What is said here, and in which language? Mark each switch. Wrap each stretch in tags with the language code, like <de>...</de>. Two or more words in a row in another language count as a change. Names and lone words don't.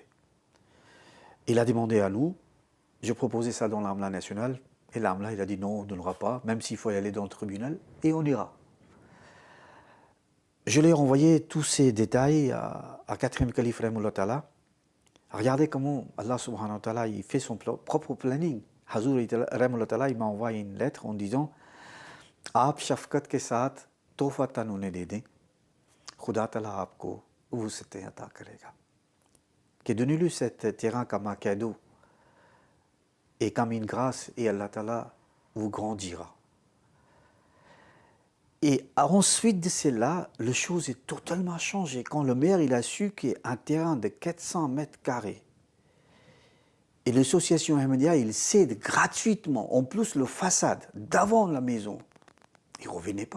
<fr>Il a demandé à nous, je proposais ça dans l'Amla nationale, et l'Amla, il a dit non, on ne donnera pas, même s'il faut y aller dans le tribunal, et on ira. Je lui ai renvoyé tous ces détails à 4e calife</fr> <ar>Rahimahullah Ta'ala.</ar> <fr>Regardez comment</fr> <ar>Allah subhanahu wa ta'ala</ar> <fr>il fait son propre planning. Hazur</fr> <ar>Rahimahullah Ta'ala,</ar> <fr>il m'a envoyé une lettre en disant</fr> <ur>آپ شفقت کے ساتھ تحفہ انہیں دے دیں، خدا تعالیٰ آپ کو وسعتیں عطا کرے گا.</ur> <fr>Que donnez-lui cet terrain comme un cadeau et comme une grâce, et</fr> <ar>Allah Ta'ala</ar> <fr>vous grandira. Et ensuite de cela, la chose est totalement changée. Quand le maire il a su qu'un terrain de 400 mètres carrés, et l'association Ahmadiyya, il cède gratuitement, en plus le façade d'avant la maison, il ne revenait pas.</fr>